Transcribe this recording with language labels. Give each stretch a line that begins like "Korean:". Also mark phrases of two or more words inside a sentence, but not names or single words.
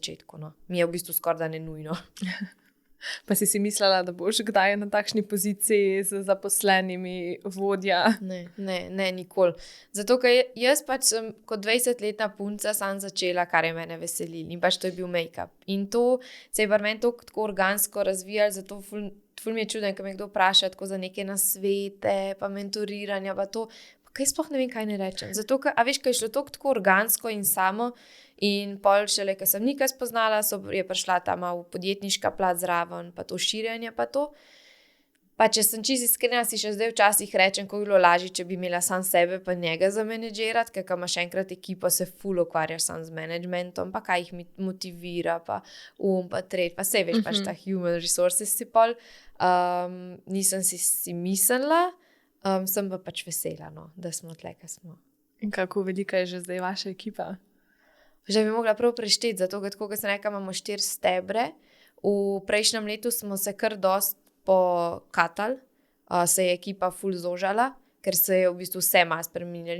Slovenian: No. Mi je v bistvu skoraj da ne nujno. Pa si mislila, da boš kdaj na takšni poziciji z zaposlenimi vodja? Ne, nikoli. Zato, ker jaz pač sem kot 20-letna punca sam začela, kar je mene veselilo. In pač to je bil make-up. In to se je pri meni tako organsko razvijalo, zato ful mi je čudno, ko me kdo vpraša tako za neke nasvete, pa mentoriranja, pa to. Pa kaj sploh ne vem, kaj ne rečem. Zato, ker, a veš, kaj je šlo tako organsko in samo. In pol šele, ko sem Nika spoznala, je prišla ta malo podjetniška plat zraven, pa to širjenje, pa to. Pa če sem čisto iskrena, si še zdaj včasih rečem, ko bi bilo lažje, če bi imela sam sebe pa njega za menedžirati, ker imaš enkrat ekipo, se ful ukvarjaš sam z managementom, pa kaj jih motivira, pa pa tret, pa sej veš, pač ta human resources si pol. Nisem si mislila, sem pa pač vesela, no, da smo tle, kaj smo. In kako velika je že zdaj vaša ekipa? Že bi mogla prav prešteti, zato, ker tako, kot sem rekla, imamo 4 stebre. V prejšnjem letu smo se kar dost pokatali, se je ekipa ful zožala, ker se je v bistvu vse malo spreminjali.